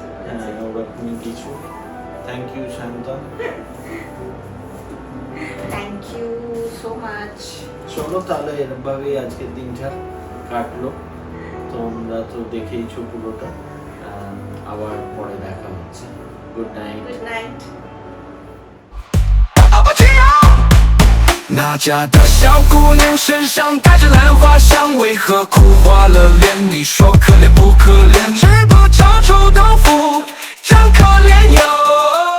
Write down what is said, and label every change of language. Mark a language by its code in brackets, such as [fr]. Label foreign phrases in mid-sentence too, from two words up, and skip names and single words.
[bn] হ্যাঁ ওরকমই কিছু। [en] thank you [bn] সায়ন্তন। [en] thank you so much. [bn] চলো তাহলে এরভাবেই আজকের দিনটা কাটলো। তোমরা তো দেখেইছো পুরোটা, আবার পরে দেখা হচ্ছে। [en] good night. good night. [zh] 那家的小姑娘身上带着兰花香，为何哭花了脸？你说可怜不可怜？吃不着臭豆腐，真可怜哟。